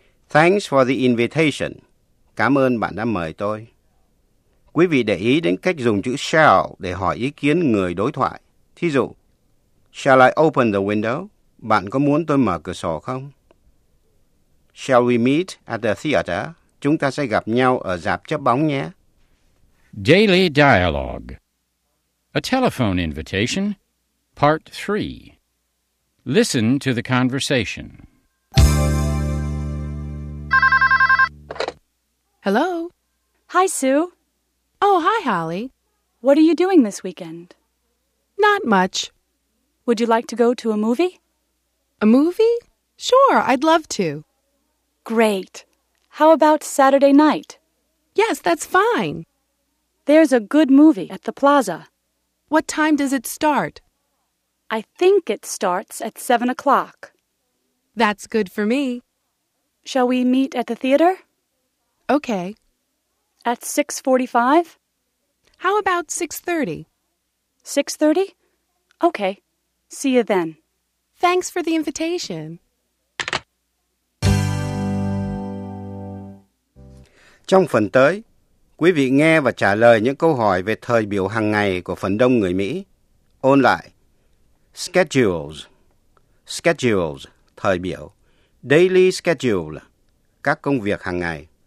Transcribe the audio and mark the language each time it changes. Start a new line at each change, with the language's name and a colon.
English: Thanks for the invitation.
Vietnamese: Cảm ơn bạn đã mời tôi. Quý vị để ý đến cách dùng chữ shall để hỏi ý kiến người đối thoại. Thí dụ,
English: shall I open the window?
Vietnamese: Bạn có muốn tôi mở cửa sổ không?
English: Shall we meet at the theater?
Vietnamese: Chúng ta sẽ gặp nhau ở rạp chiếu bóng nhé.
English: Daily Dialogue. A Telephone Invitation, Part 3. Listen to the conversation. Hello. Hi, Sue. Oh, hi, Holly. What are you doing this weekend? Not much. Would you like to go to a movie? A movie? Sure, I'd love to. Great. How about Saturday night? Yes, that's fine. There's a good movie at the Plaza. What time does it start? I think it starts at 7:00. That's good for me. Shall we meet at the theater? Okay. At 6:45? How about 6:30? 6:30? Okay. See you then. Thanks for the invitation.
Vietnamese: Trong phần tới, quý vị nghe và trả lời những câu hỏi về thời biểu hàng ngày của phần đông người Mỹ. Ôn lại. Schedules. Schedules, thời biểu.
English: Daily schedule,
Vietnamese: các công việc hàng ngày.